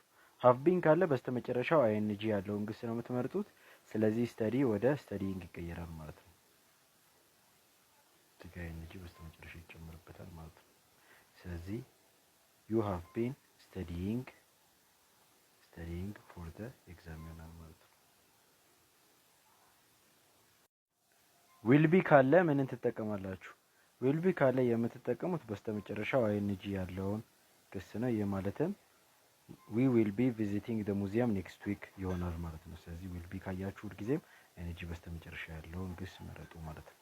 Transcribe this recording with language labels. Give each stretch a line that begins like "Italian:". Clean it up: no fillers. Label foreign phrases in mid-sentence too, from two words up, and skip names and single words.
English: have been
Amharic: ካለ በስተመጨረሻው አይኤንጂ ያለውን ግስ ነው የምትመርጡት። ስለዚህ ስተዲ ወደ ስተዲንግ ይቀየራል ማለት ነው። እዚህ ጋር አይኤንጂ በስተመጨረሻ ይጨመርበታል ማለት ነው። ስለዚህ
English: you have been studying for the exam
Amharic: ይሆናል ማለት ነው።
English: will be
Amharic: ካለ ምንን ትጠቀማላችሁ?
English: will be
Amharic: ካለ የምትጠቀሙት በስተመጨረሻው አይኤንጂ ያለውን ግስ ነው። ይህ ማለትም
English: we will be visiting the museum next week
Amharic: ይሆናል ማለት ነው። ስለዚህ
English: will be
Amharic: ካያችሁ ሁልጊዜም ኤነርጂ በስተመጨረሻ ያለውን ግስ መረጡ ማለት ነው።